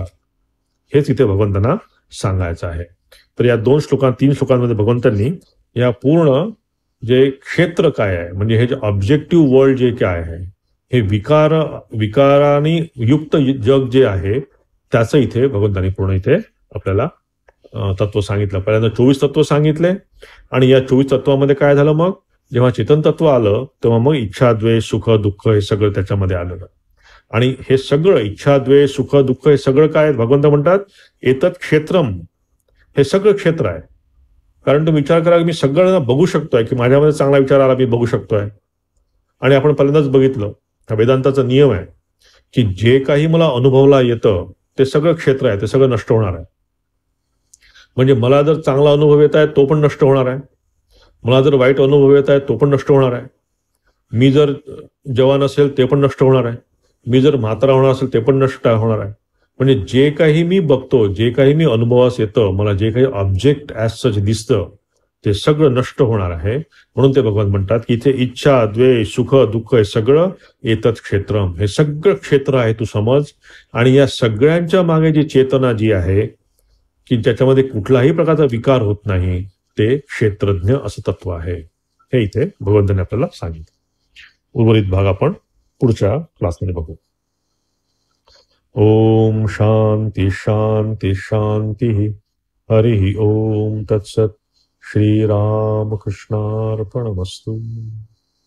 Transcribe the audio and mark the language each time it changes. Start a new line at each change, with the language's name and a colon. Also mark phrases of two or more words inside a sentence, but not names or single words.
Marathi: हेच इथे भगवंतांना सांगायचं आहे. तर या 3 श्लोकांमध्ये भगवंतांनी या पूर्ण जे क्षेत्र काय आहे, म्हणजे हे जे
English: objective world
Marathi: जे काय आहे, हे विकाराने युक्त जग जे आहे त्याचं इथे भगवंतांनी पूर्ण इथे आपल्याला तत्व सांगितलं. पहिल्यांदा 24 तत्व सांगितले आणि या 24 तत्वामध्ये काय झालं, मग जेव्हा चेतन तत्व आलं तेव्हा मग इच्छा, द्वेष, सुख, दुःख हे सगळं त्याच्यामध्ये आलं. आणि हे सगळं इच्छा, द्वेष, सुख, दुःख हे सगळं काय भगवंत म्हणतात,
Sanskrit: एतत् क्षेत्रम,
Marathi: हे सगळं क्षेत्र आहे. कारण तुम्ही विचार करा, मी सगळं बघू शकतोय की माझ्यामध्ये चांगला विचार आला, मी बघू शकतोय. आणि आपण पहिल्यांदाच बघितलं, हा वेदांताचा नियम आहे की जे काही मला अनुभवला येतं ते सगळं क्षेत्र आहे, ते सगळं नष्ट होणार आहे. म्हणजे मला जर चांगला अनुभव येत आहे तो पण नष्ट होणार आहे, मला जर वाईट अनुभव येत आहे तो पण नष्ट होणार आहे. मी जर जवान असेल ते पण नष्ट होणार आहे, मी जर म्हातारा होणार असेल ते पण नष्ट होणार आहे. म्हणजे जे काही मी बघतो, जे काही मी अनुभवास येतं, मला जे काही
English: object as such
Marathi: दिसतं ते सगळं नष्ट होणार आहे. म्हणून ते भगवान म्हणतात की इथे इच्छा, द्वेष, सुख, दुःख हे सगळं
Sanskrit: एतत् क्षेत्रम,
Marathi: हे सगळं क्षेत्र आहे तू समज. आणि या सगळ्यांच्या मागे जी चेतना जी आहे की ज्याच्यामध्ये कुठलाही प्रकारचा विकार होत नाही, ते क्षेत्रज्ञ असं तत्व आहे. हे इथे भगवंतांनी आपल्याला सांगितलं. उर्वरित भाग आपण पुढच्या क्लासमध्ये बघू.
Sanskrit: ओम शांती शांती शांती. हरि ओम तत्सत. श्रीरामकृष्णार्पणमस्तु.